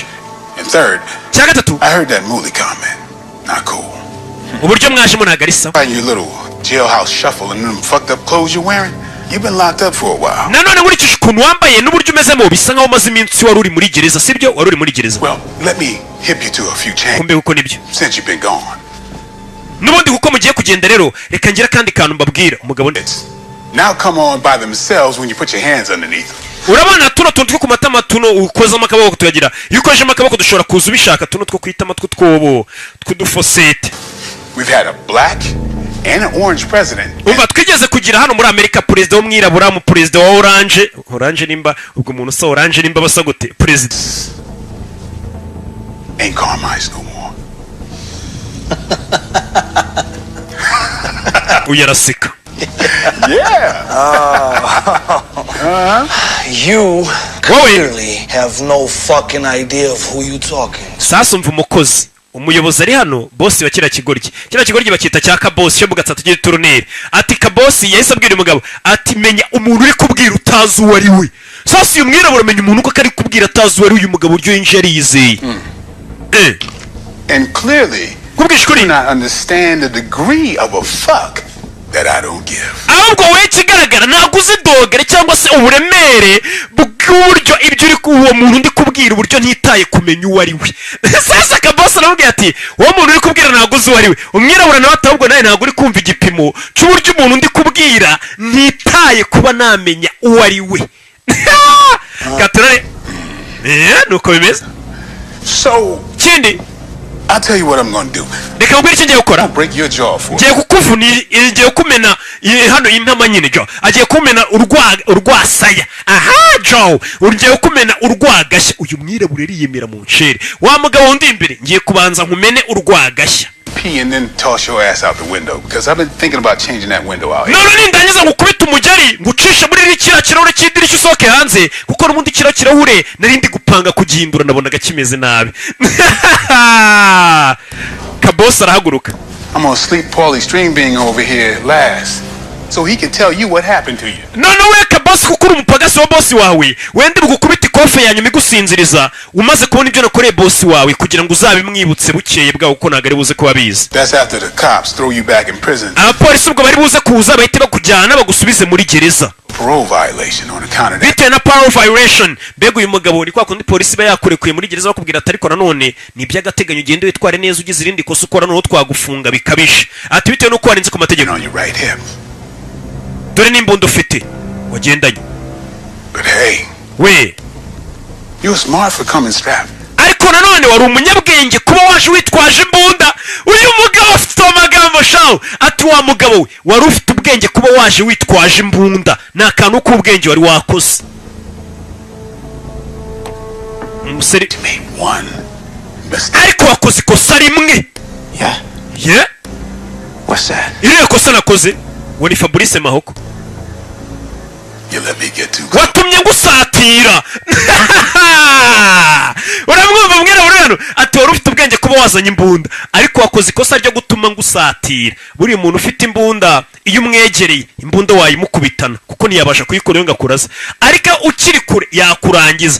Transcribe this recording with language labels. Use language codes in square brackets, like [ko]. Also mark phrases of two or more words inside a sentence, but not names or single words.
[en] And third, [rw] cya gatatu [en] I heard that Mooley comment. Not cool. [rw] uburyo mwajemo ntabwo ari sawa. [en] And your little jailhouse shuffle and them fucked up clothes you're wearing. You've been locked up for a while. [rw] nanone nkurikije ukuntu wambaye n'uburyo umezemo bisa nkaho umaze iminsi wari uri muri gereza sibyo wari uri muri gereza. [en] Well, let me hip you to a few changes [rw] kumbe kuko nibyo [en] since you've been gone. [rw] n'ubundi kuko mugiye kugenda rero reka ngira kandi kantu mbabwira umugabo [en] It's now come on by themselves when you put your hands underneath them. [rw] urabona tuno tuntu two ku matama tuno ukozamo akaboko tuyagira iyo ukozemo akaboko dushobora kuza ubishaka tuno two kwitama tw'utwobo tw'udufosete. [en] We've had a black and an orange president. [rw] umva twigeze kugira hano muri Amerika perezida w'umwirabura mu perezida wa orange nimba ubwo umuntu usa orange nimba basa gute perezida [en] Ain't Carmine's no more. [rw] uyaraseka. [en] You clearly have no fucking idea of who you talking. [rw] sasa umva umukozi umuyobozi ari hano bosi wa kiriya kigoryi bakita cya kabosi cyo mu gatatu cy'iturneri ati kabosi yahise abwira umugabo ati menya umuntu uri kubwira utazi uwo ari we. sasa uyu mwirabura menya umuntu uko ari kubwira atazi uwo ari uyu mugabo uryo yinjiye yizeye. [en] And clearly, [rw] kubwisha [en] you [rw] ukuri [en] not understand the degree of a fuck that I don't give. [rw] ahubwo wowe ikigaragara ntabwo uzi dogere cyangwa se uburemere bw'uburyo ibyo uri uwo muntu ndi kubwira uburyo ntitaye kumenya uwo ari we. sasa kabosi aramubwira ati uwo muntu uri kubwira ntabwo uzi uwo ari we. umwirabura nawe ati ahubwo nawe ntabwo uri kumva igipimo cy'uburyo umuntu ndi kubwira ntitaye kuba namenya uwo ari we. gaturare nuko bimeze. [en] So, [rw] kindi [en] I'll tell you what I'm gonna do. [rw] reka nkubwire icyo ngiye gukora [en] Break your jaw for [rw] ngiye kukuvuna ngiye kumena hano intama nyine jo agiye kumena urwasaya. aha jo ngiye kumena urwagashya uyu mwirabura yiyemera mu ncere wa mugabo wundi imbere ngiye kubanza nkumene urwagashya [en] pee and then toss your ass out the window because I've been thinking about changing that window out here. [rw] none nindangiza ngukubita umugeri ngucisha muri kiriya kirahure cy'idirishya usohoke hanze kuko n'ubundi kiriya kirahure nari ndi gupanga kugihindura nabonaga kimeze nabi. kabosi arahaguruka. [en] I'm gonna sleep Paulie String being over here last so he can tell you what happened to you. [rw] none we kabosi kuko uri umupagasi wa bosi wawe wende bugukubita ikofe ya nyuma igusinziriza umaze kubona ibyo nakoreye bosi wawe kugira ngo uzabimwibutse bukeye bwawe kuko ntabwo ari buze kuba bizi. [en] That's after the cops throw you back in prison. [rw] abapolisi ubwo bari buze kuza bahite bakujyana bagusubize muri gereza [en] Parole violation on account of that. [rw] bitewe na [en] parole violation. [rw] mbega uyu mugabo ni kwa kundi polisi iba yakurekuye muri gereza bakubwira ati ariko nanone ni iby'agateganyo ugende witware neza ugize irindi kosa ukora noneho twagufunga bikabije. ati bitewe n'uko warenze ku mategeko [en] On your right hip. [rw] dore n'imbunda ufite wagendanye [en] But hey, [rw] we [en] you're smart for coming strapped. [rw] ariko nanone wari umunyabwenge kuba waje witwaje imbunda. uyu mugabo afite amagambo shaho ati wa mugabo we wari ufite ubwenge kuba waje witwaje imbunda ni akantu k'ubwenge wari wakoze. umusore [en] Made one mistake. [rw] ariko wakoze ikosa rimwe. [en] Yeah? ye What's that? [rw] iriya kosa nakoze we ni Fabrice Mahoko [en] You let me get too close. [rw] watumye ngusatira. uramwumva mwirabura hano ati wari ufite ubwenge kuba wazanye imbunda ariko wakoze ikosa ryo gutuma ngusatira. buriya umuntu ufite imbunda iyo umwegereye imbunda wayimukubitana kuko ntiyabasha kuyikora ngo akuraze ariko ukiri kure yakurangiza.